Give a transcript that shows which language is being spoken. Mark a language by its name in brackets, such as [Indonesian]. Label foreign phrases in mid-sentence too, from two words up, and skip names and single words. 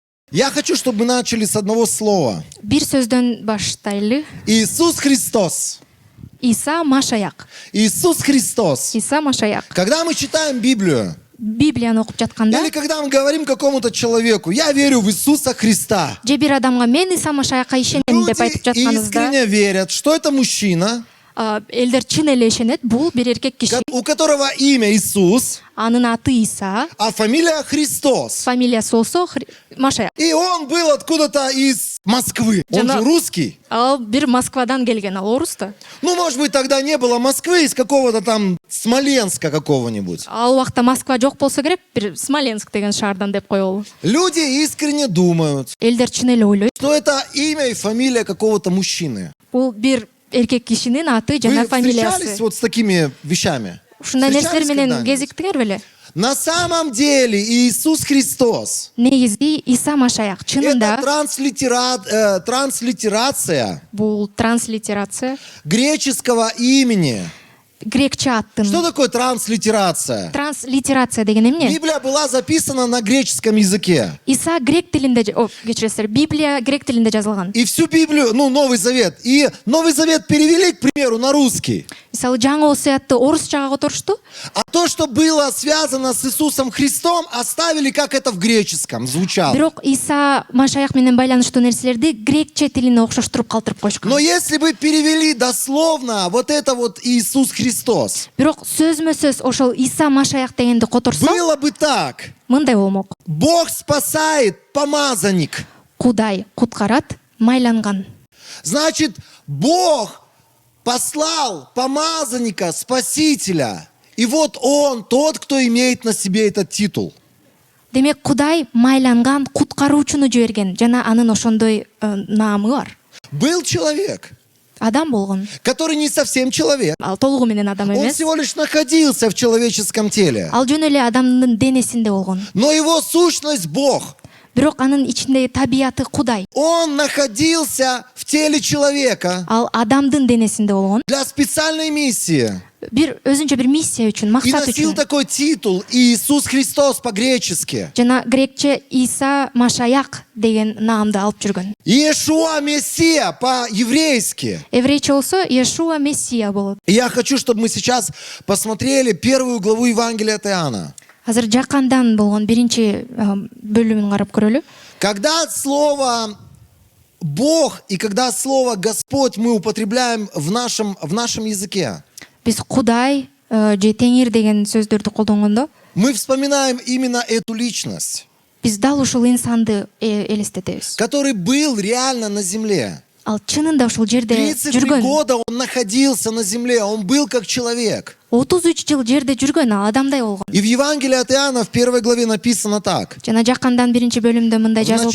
[Russian] Я хочу, чтобы мы начали с одного слова. [Kyrgyz] Бир сөздөн баштайлы. [Russian] Иисус Христос. [Kyrgyz] Иса Машаяк. [Russian] Иисус Христос. [Kyrgyz] Иса Машаяк. [Russian] Когда мы читаем Библию, [Kyrgyz] Библияны окуп жатканда, [Russian] или когда мы говорим какому-то человеку, я верю в Иисуса Христа, [Kyrgyz] же бир адамга мен Иса Машаякка ишенем деп айтып [Russian] люди [Kyrgyz] жатканыбызда, [Russian] искренне верят, что это мужчина, [Kyrgyz] элдер чын эле ишенет, бул бир эркек киши, [Russian] у которого имя Иисус, [Kyrgyz] анын аты Иса, [Russian] а фамилия Христос. [Kyrgyz] фамилиясы болсо Машаяк. [Russian] И он был откуда-то из Москвы. Он же русский. [Kyrgyz] Ал бир Москвадан келген, ал орус да. [Russian] Ну, может быть, тогда не было Москвы, из какого-то там Смоленска какого-нибудь. [Kyrgyz] Ал убакта Москва жок болсо керек, бир Смоленск деген шаардан деп коелу. [Russian] Люди искренне думают, [Kyrgyz] Элдер чын эле ойлойт, [Russian] что это имя и фамилия какого-то мужчины. [Kyrgyz] бул бир эркек кишинин аты жана [Russian] Вы встречались [Kyrgyz] фамилиясы. [Russian] вот с такими вещами? [Kyrgyz] Ушундай нерселер [Russian] Встречались [Kyrgyz] менен [Russian] когда-нибудь? [Kyrgyz] кезиктиңер беле? [Russian] На самом деле Иисус Христос [Kyrgyz] Негизи Иса Машаяк. [Russian] — это [Kyrgyz] Чынында [Russian] транслитерация [Kyrgyz] бул транслитерация, [Russian] греческого имени. [Kyrgyz] грекче аттын. [Russian] Что такое транслитерация? [Kyrgyz] Транслитерация деген эмне? [Russian] Библия была записана на греческом языке. [Kyrgyz] Иса грек тилинде, кечиресиздер, Библия грек тилинде жазылган. [Russian] И всю Библию, ну, Новый Завет. И Новый Завет перевели, к примеру, на русский. [Kyrgyz] Мисалы жаңы осуятты орусчага которушту, [Russian] А то, что было связано с Иисусом Христом, оставили, как это в греческом звучало. [Kyrgyz] бирок Иса Машаяк менен байланыштуу нерселерди грекче тилине окшоштуруп калтырып [Russian] Но [Kyrgyz] койшкан. [Russian] если бы перевели дословно вот это вот Иисус Христос, [Kyrgyz] Бирок сөзмө сөз ошол Иса Машаяк дегенди которсо, [Russian] было бы так. [Kyrgyz] мындай болмок. [Russian] Бог спасает, помазанник. [Kyrgyz] Кудай куткарат, майланган. [Russian] Значит, Бог послал помазанника, спасителя. И вот он, тот, кто имеет на себе этот титул. [Kyrgyz] Демек Кудай майланган куткаруучуну жиберген жана анын ошондой наамы бар. [Russian] Был человек, [Kyrgyz] Адам болгон. [Russian] который не совсем человек. [Kyrgyz] Ал толугу менен адам [Russian] Он [Kyrgyz] эмес. [Russian] всего лишь находился в человеческом теле. [Kyrgyz] Ал жөн эле адамдын денесинде болгон. [Russian] Но его сущность Бог. [Kyrgyz] Бирок анын ичиндеги табияты Кудай. [Russian] Он находился в теле человека [Kyrgyz] Ал адамдын денесинде болгон. [Russian] для специальной миссии. [Kyrgyz] Бир өзүнчө бир миссия үчүн, [Russian] И [Kyrgyz] максат [Russian] носил [Kyrgyz] үчүн. [Russian] такой титул Иисус Христос по-гречески. [Kyrgyz] Жана грекче Иса Машаяк деген наамды алып жүргөн. [Russian] Иешуа Мессия по-еврейски. [Kyrgyz] Еврейче болсо Иешуа Мессия болот. [Russian] И я хочу, чтобы мы сейчас посмотрели первую главу Евангелия от Иоанна. [Kyrgyz] Азыр жакандан болгон биринчи бөлүмүн карап көрөлү. [Russian] Когда слово Бог и когда слово Господь мы употребляем в нашем языке, [Kyrgyz] Биз Кудай же Теңир деген сөздөрдү колдонгондо, [Russian] мы вспоминаем именно эту личность, [Kyrgyz] биз дал ушул инсанды элестетебиз. [Russian] который был реально на земле. [Kyrgyz] Ал чынында ушул жерде [Russian] 33 [Kyrgyz] жүргөн. [Russian] года он находился на земле, он был как человек. [Kyrgyz] 33 жыл жерде жүргөн, ал адамдай болгон. [Russian] И в Евангелии от Иоанна в первой главе написано так. [Kyrgyz] Жана жакандан биринчи бөлүмдө мындай жазылып